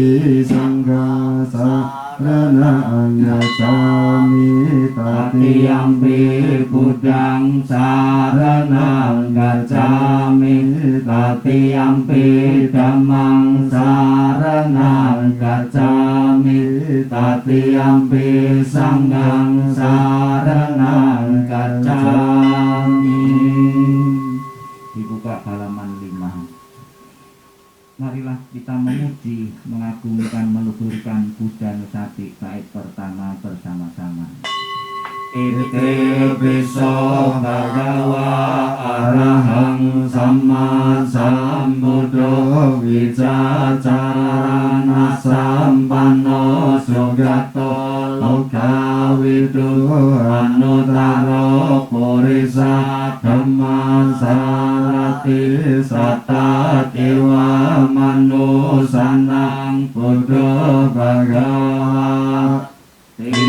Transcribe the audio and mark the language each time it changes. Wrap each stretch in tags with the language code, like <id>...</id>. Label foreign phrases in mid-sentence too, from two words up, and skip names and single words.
<pi>Sanghang saranang gacchami, Tatiyampi Buddhang saranang gacchami, Tatiyampi Dhammang saranang gacchami, Tatiyampi Sanghang saranang gacchami.</pi> <id>Dibuka halaman 5. Marilah kita memuji, mengagungkan, meluhurkan Buddha Nusati bait pertama bersama-sama.</id> <pi>Ite piso bhagawa arahang samma sambuddho vicacarana sampanno sugato lokawidu anutaro purisa dhamma sarati satta dewa manusanang buddha bhagavati.</pi>